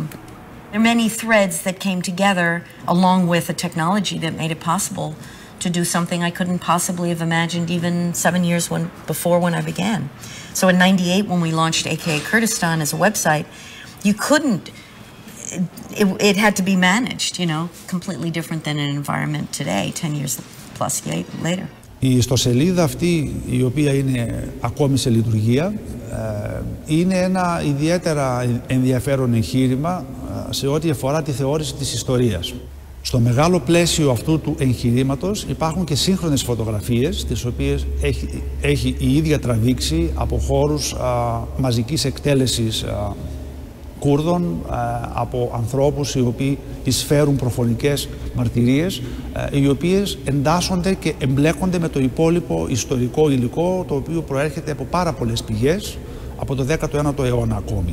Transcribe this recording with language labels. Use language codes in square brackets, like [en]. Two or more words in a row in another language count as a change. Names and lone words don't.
[en] There are many threads that came together along with a technology that made it possible to do something I couldn't possibly have imagined even 7 years before when I began. So in '98, when we launched AKA Kurdistan as a website, you couldn't, it had to be managed, you know, completely different than an environment today, 10 years plus later. [el] Η ιστοσελίδα αυτή, η οποία είναι ακόμη σε λειτουργία, είναι ένα ιδιαίτερα ενδιαφέρον εγχείρημα σε ό,τι αφορά τη θεώρηση της ιστορίας. Στο μεγάλο πλαίσιο αυτού του εγχειρήματος υπάρχουν και σύγχρονες φωτογραφίες, τις οποίες έχει η ίδια τραβήξει από χώρους μαζικής εκτέλεσης Κούρδων, από ανθρώπους οι οποίοι εισφέρουν προφωνικές μαρτυρίες, οι οποίες εντάσσονται και εμπλέκονται με το υπόλοιπο ιστορικό υλικό, το οποίο προέρχεται από πάρα πολλές πηγές, από το 19ο αιώνα ακόμη.